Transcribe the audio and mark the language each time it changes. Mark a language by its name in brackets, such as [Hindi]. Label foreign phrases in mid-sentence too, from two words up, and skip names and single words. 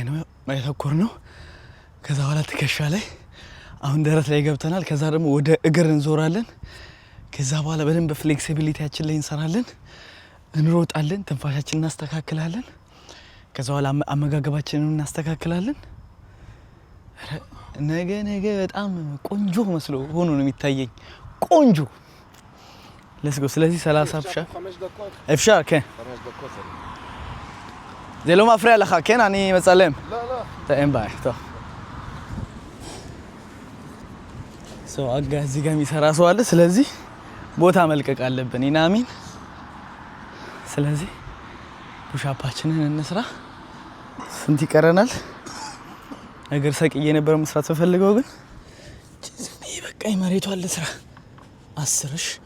[Amharic] ነው ያተኮርነው። ከዛ በኋላ ትከሻ ላይ፣ አሁን ደረት ላይ ገብተናል። ከዛ ደግሞ ወደ እግር እንዞራለን። ከዛ በኋላ በደንብ ፍሌክሲቢሊቲያችን ላይ እንሰራለን፣ እንሮጣለን፣ ትንፋሻችንን እናስተካክላለን። ከዛ በኋላ አመጋገባችንን እናስተካክላለን። ነገ በጣም ቆንጆ መስሎ ሆኖ ነው የሚታየኝ። ቆንጆ [English] let's go። [Amharic] ስለዚህ 30 [Hebrew] אפשר כן. זה לא מפריע לך, כן? אני מצלם. לא. אין בעיה, טוב. [Amharic] እዚህ ጋር የሚሰራ ሰው አለ። ስለዚህ ቦታ መልቀቅ አለብን። ይናሚን። ስለዚህ ፑሻፓችንን እንስራ። ስንት ይቀረናል? እግር ሰቅዬ ነበር መስራት ፈልገው፣ ግን በቃ መሬቱ አለ ስራ 10